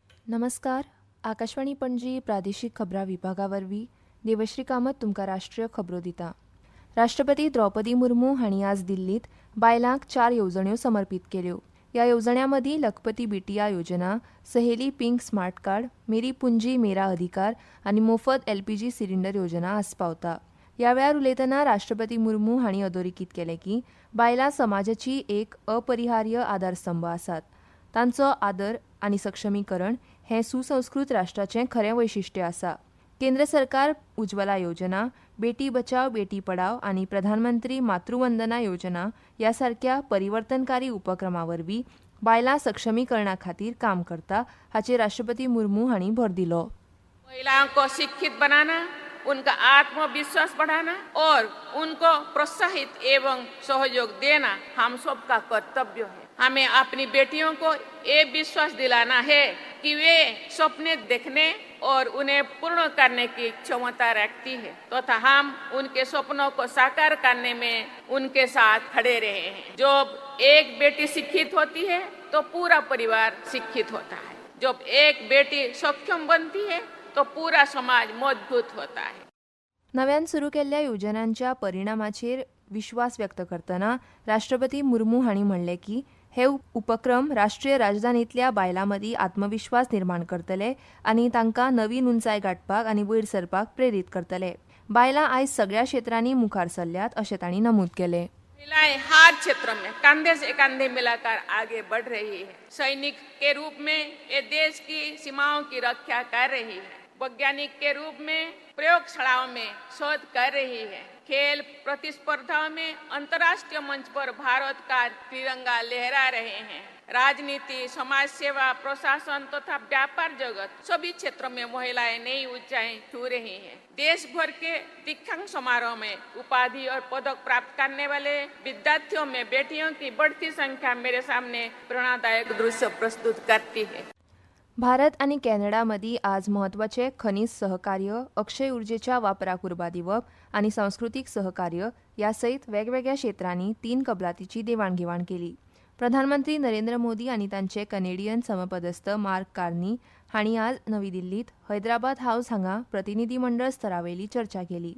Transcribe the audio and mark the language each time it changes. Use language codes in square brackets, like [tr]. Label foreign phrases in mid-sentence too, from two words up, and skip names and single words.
[kok] नमस्कार. आकाशवाणी पणजी प्रादेशीक खबरां विभागावरवीं देवश्री कामत तुमकां राष्ट्रीय खबरो दिता. राष्ट्रपती द्रौपदी मुर्मू हांणी आज दिल्लीत बायलांक 4 येवजण्यो समर्पीत केल्यो. ह्या येवजण्यां मदीं लखपती बिटिया योजना, सहेली पिंक स्मार्ट कार्ड, मेरी पुंजी मेरा अधिकार आनी मोफत एलपीजी सिलिंडर योजना आस्पावता. ह्या वेळार उलयतना राष्ट्रपती मुर्मू हांणी अधोरेखीत केलें की बायलां समाजाची एक अपरिहार्य आधारस्तंभ आसात. तांचो आदर आनी सक्षमीकरण हें सुसंस्कृत राष्ट्राचें खरें वैशिश्ट्य आसा. केंद्र सरकार उज्ज्वला योजना, बेटी बचाव बेटी पढाव आनी प्रधानमंत्री मातृवंदना योजना ह्या सारक्या परिवर्तनकारी उपक्रमां वरवीं बायलां सक्षमीकरणा खातीर काम करता हाचेर राष्ट्रपती मुर्मू हांणी भर दिलो. [hi] महिलाओं को शिक्षित बनाना, उनका आत्मविश्वास बढ़ाना और उनको प्रोत्साहित एवं सहयोग देना हम सबका कर्तव्य है. हमें अपनी बेटियों को ये विश्वास दिलाना है कि वे सपने देखने और उन्हें पूर्ण करने की क्षमता रखती है तथा हम उनके सपनों को साकार करने में उनके साथ खड़े रहे हैं. जब एक बेटी शिक्षित होती है तो पूरा परिवार शिक्षित होता है. जब एक बेटी सक्षम बनती है तो पूरा समाज मजबूत होता है. नव्यान सुरू केल्ल्या योजनांच्या परिणामाचेर विश्वास व्यक्त करतना राष्ट्रपती मुर्मू हांणी म्हणलें की हे उपक्रम राष्ट्रीय राजधानींतल्या बायलां मदीं आत्मविश्वास निर्माण करतले आनी तांकां नवीन उंचाय गाठपाक आनी वयर सरपाक प्रेरीत करतले. बायलां आयज सगळ्या क्षेत्रांनी मुखार सरल्यात अशें तांणी नमूद केलें. महिलाएं हर क्षेत्र में कंधे से कंधे मिलाकर आगे बढ़ रही है. सैनिक के रूप में ये देश की सीमाओं की रक्षा कर रही है. वैज्ञानिक के रूप में प्रयोगशालाओं में शोध कर रही है. खेल प्रतिस्पर्धाओं में अंतर्राष्ट्रीय मंच पर भारत का तिरंगा लहरा रहे हैं. राजनीति, समाज सेवा, प्रशासन तथा व्यापार जगत सभी क्षेत्रों में महिलाएं नई ऊंचाई छू रही हैं. देश भर के दीक्षांत समारोह में उपाधि और पदक प्राप्त करने वाले विद्यार्थियों में बेटियों की बढ़ती संख्या मेरे सामने प्रेरणादायक दृश्य प्रस्तुत करती है. [kok] भारत आनी कॅनडा मदीं आज म्हत्वाचे खनीज सहकार्य, अक्षय उर्जेच्या वापराक उर्बा दिवप आनी सांस्कृतीक सहकार्य ह्या सयत वेगवेगळ्या क्षेत्रांनी 3 कबलातीची देवाणघेवाण केली. प्रधानमंत्री नरेंद्र मोदी आनी तांचे कॅनेडियन समपदस्थ मार्क कार्नी हांणी आज नवी दिल्लीत हैदराबाद हावस हांगा प्रतिनिधी मंडळ स्तरावेली चर्चा केली.